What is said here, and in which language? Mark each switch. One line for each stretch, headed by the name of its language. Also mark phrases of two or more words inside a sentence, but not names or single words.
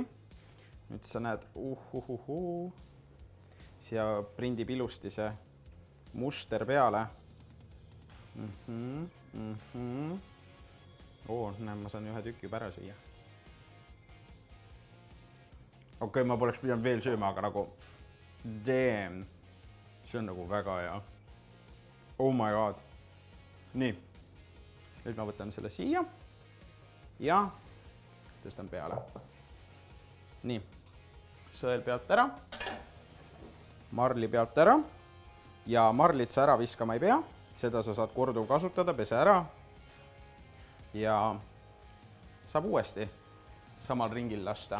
Estonian: Nüüd sa näed, siia prindib ilusti see muster peale. Näe, ma saan ühe tüki juba ära süüa. Okei, ma poleks pidanud veel sööma, aga nagu damn. See on nagu väga hea.
English: Oh my god.
Estonian: Nii. Nüüd ma võtan selle siia ja tõstan peale. Nii, sõel pealt ära, marli pealt ära ja marlit sa ära viskama ei pea, seda sa saad korduv kasutada, pese ära ja saab uuesti samal ringil lasta.